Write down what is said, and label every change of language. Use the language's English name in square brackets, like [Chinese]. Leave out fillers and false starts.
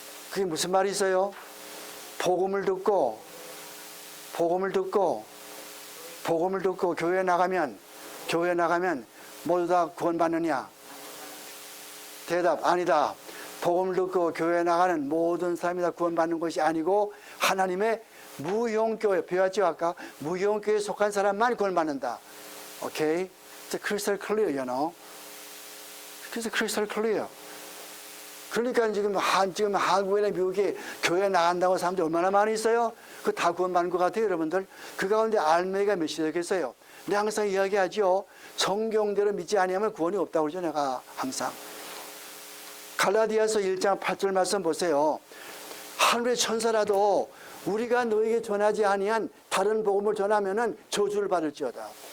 [Korean] 그게 무슨 말이 있어요? 복음을 듣고 교회에 나가면 모두 다 구원받느냐? 대답 아니다. 복음을 듣고 교회에 나가는 모든 사람이 다 구원받는 것이 아니고 하나님의 무용교회, 배웠죠 아까? 무용교회에 속한 사람만 구원받는다. [English] 오케이? It's crystal clear, you know? [Korean] 그래서 [English] crystal clear. [Korean] 그러니까 지금 한국이나 미국에 교회 나간다고 사람들이 얼마나 많이 있어요? 그거 다 구원받는 것 같아요, 여러분들. 그 가운데 알맹이가 몇이 되겠어요? 내가 항상 이야기하죠. 성경대로 믿지 아니하면 구원이 없다고 그러죠, 내가 항상. 갈라디아서 1장 8절 말씀 보세요. 하늘의 천사라도 우리가 너에게 전하지 아니한 다른 복음을 전하면은 저주를 받을지어다.